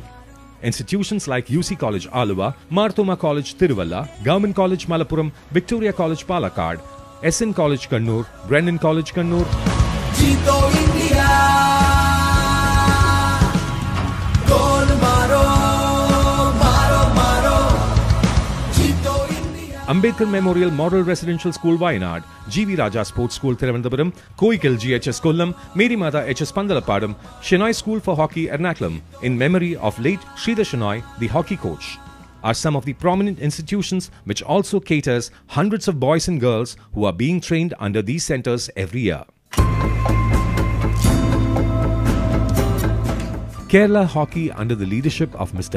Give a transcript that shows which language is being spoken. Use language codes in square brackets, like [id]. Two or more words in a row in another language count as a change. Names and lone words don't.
[en] Institutions like UC College Aluva, Marthoma College Tiruvalla, Government College Malappuram, Victoria College Palakkad, SN College Kannur, Brennan College Kannur, Ambedkar Memorial Model Residential School Wayanad, GV Raja Sports School Thiruvananthapuram, Koikal GHS Kollam, Mary Mata HS Pandalapadam, Shenoy School for Hockey Ernakulam, in memory of late Sridhar Shenoy, the hockey coach, are some of the prominent institutions which also caters hundreds of boys and girls who are being trained under these centres every year. Kerala Hockey, under the leadership of Mr.